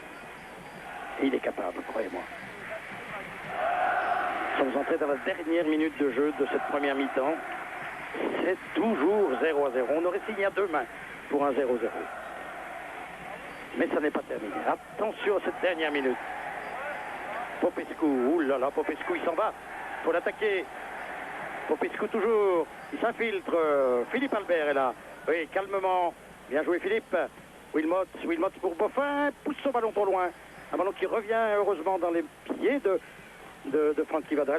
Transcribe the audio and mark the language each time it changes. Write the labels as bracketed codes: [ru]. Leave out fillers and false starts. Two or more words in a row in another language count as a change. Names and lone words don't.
[fr] Et il est capable, croyez-moi. Nous sommes entrés dans la dernière minute de jeu de cette première mi-temps. C'est toujours 0-0. On aurait signé à 2 mains pour un 0-0. Mais ça n'est pas terminé. Attention à cette dernière minute. Popescu, oulala, Popescu, il s'en va. Il faut l'attaquer. Popescu toujours. Il s'infiltre. Philippe Albert est là. Oui, calmement. Bien joué Philippe. Wilmots pour Boffin. Pousse son ballon trop loin. Un ballon qui revient heureusement dans les pieds de Francky Vadrals.